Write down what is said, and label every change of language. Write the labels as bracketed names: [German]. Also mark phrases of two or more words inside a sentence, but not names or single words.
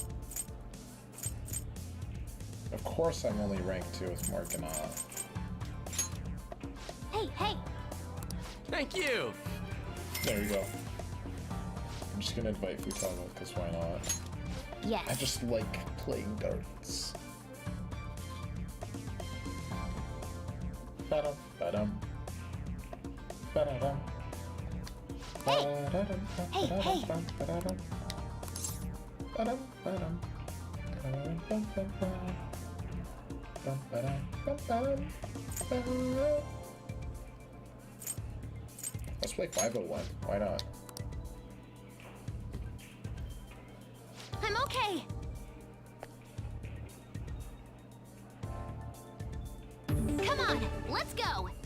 [English] Of course I'm only rank 2 with Morgana. Hey, hey! Thank you! There we go. I'm just gonna invite Futaba, because why not? Yes. I just like playing darts. Ba-dum, ba-dum. Ba-da-dum. Ba-da-dum, Hey, hey! ba-da-dum. Ba-dum, ba-dum. Ba-dum, ba-dum, ba-dum. Ba-dum, ba-dum, ba-dum. Let's play 501. Why not? I'm okay! Come on, let's go!